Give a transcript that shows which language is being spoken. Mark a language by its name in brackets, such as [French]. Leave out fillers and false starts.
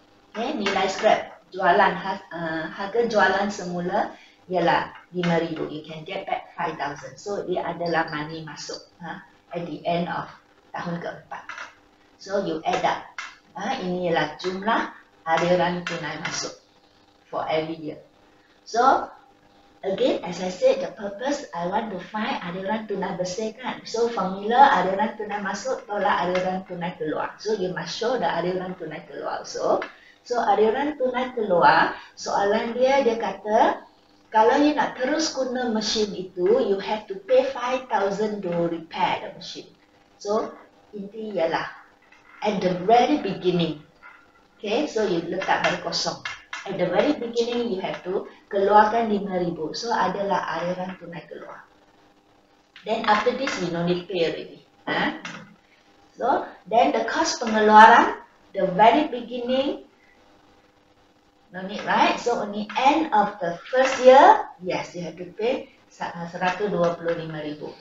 [Malay] Okay, nilai scrap jualan, harga jualan semula ialah 5,000. [English] You can get back 5,000. So [Malay] dia adalah [English] money [Malay] masuk [English] at the end of [Malay] tahun keempat. [English] So you add up. [Malay] Ini ialah jumlah aliran tunai masuk [English] for every year. So again, as I said, the purpose, I want to find [Malay] aliran tunai bersih kan. So, formula aliran tunai masuk tolak aliran tunai keluar. [English] So, you must show the aliran tunai keluar also. So, aliran tunai keluar, [Malay] soalan dia kata, kalau [English] you [Malay] nak terus guna mesin itu, [English] you have to pay 5,000 to repair the machine. So, [Malay] inti ialah, [English] at the very beginning, okay, so you [Malay] letak balik kosong. [English] At the very beginning, you have to [Malay] keluarkan [English] 5,000. [Malay] So, adalah aliran tunai keluar. [English] Then, after this, you no need pay already. So, then the cost pengeluaran, the very beginning, no need, right? So, only end of the first year, yes, you have to pay 125,000.